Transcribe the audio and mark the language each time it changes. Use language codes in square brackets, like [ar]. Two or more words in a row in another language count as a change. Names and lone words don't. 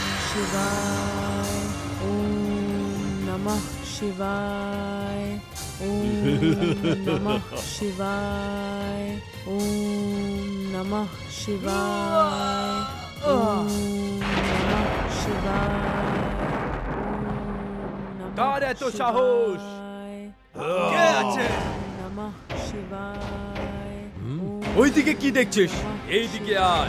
[sa] शिवाय ओम नमः शिवाय ओम नमः शिवाय ओम नमः शिवाय ओम नमः शिवाय [bn] কার এত সাহস? কে আছে? [sa] नमः शिवाय [bn] ওইদিকে কি দেখছিস? এইদিকে আয়।